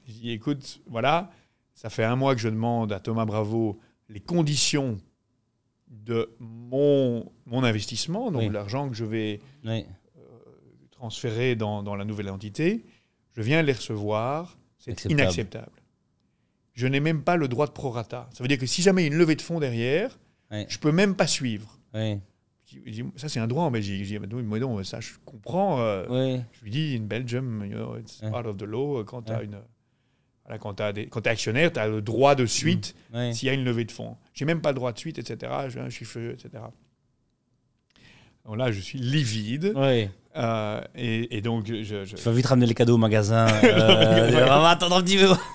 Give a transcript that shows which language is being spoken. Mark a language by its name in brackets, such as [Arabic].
[French] Je dis, écoute, voilà, ça fait 1 mois que je demande à Thomas Bravo les conditions de mon investissement, donc l'argent que je vais transférer dans la nouvelle entité. Je viens de les recevoir, c'est inacceptable. Je n'ai même pas le droit de prorata. Ça veut dire que si jamais il y a une levée de fonds derrière, je ne peux même pas suivre. Ça, c'est un droit en Belgique. Je dis, moi, non, ça, je comprends. Je lui dis, [English] in Belgium, it's part of the law. [French] Quand tu es actionnaire, tu as le droit de suite s'il y a une levée de fonds. Je n'ai même pas le droit de suite, etc. Je suis feu, etc. Donc là, je suis livide. Et donc, tu vas vite ramener les cadeaux au magasin. Attends un petit peu.